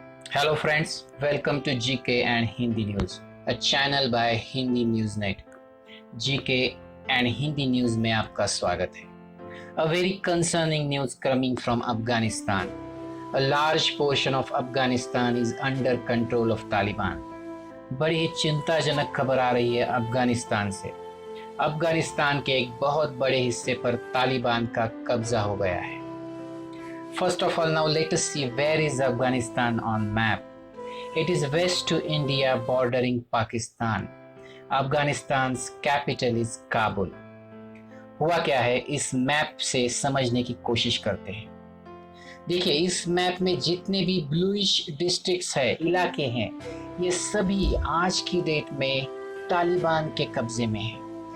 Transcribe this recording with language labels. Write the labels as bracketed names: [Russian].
[English] Hello friends, welcome to GK and Hindi News, a channel by Hindi News Net. [Hindi] GK and Hindi News में आपका स्वागत है. [English] A very concerning news coming from Afghanistan. A large portion of Afghanistan is under control of Taliban. [Hindi] बड़ी ही चिंताजनक खबर आ रही है अफगानिस्तान से. अफगानिस्तान के एक बहुत बड़े हिस्से पर तालिबान का कब्जा हो गया है. [English] First of all, now let us see where is Afghanistan on map. It is west to India bordering Pakistan. Afghanistan's capital is Kabul. [Hindi] हुआ क्या है इस मैप से समझने की कोशिश करते हैं. देखिए इस मैप में जितने भी ब्लूइश डिस्ट्रिक्ट्स है, इलाके हैं, ये सभी आज की डेट में तालिबान के कब्जे में हैं.